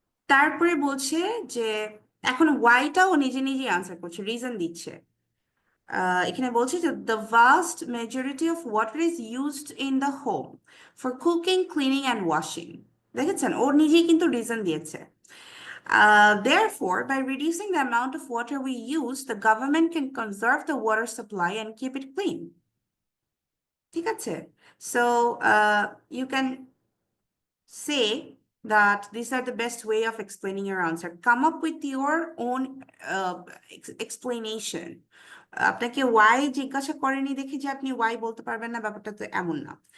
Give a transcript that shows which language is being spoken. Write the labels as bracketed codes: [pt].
[bn] তারপরে বলছে যে এখন ওয়াইটাও নিজে নিজেই আনসার করছে, রিজন দিচ্ছে। এখানে বলছে যে [en] the vast majority of water is used in the home for cooking, cleaning and washing. [bn] দেখেছেন, ওর নিজেই কিন্তু রিজন দিয়েছে। [en] Therefore, by reducing the amount of water we use, the government can conserve the water supply and keep it clean. [bn] ঠিক আছে? [en] So you can say that these are the best way of explaining your answer. Come up with your own explanation. [bn] আপনাকে why জিজ্ঞাসা করেনি দেখে যে আপনি why বলতে পারবেন না, ব্যাপারটা তো এমন না।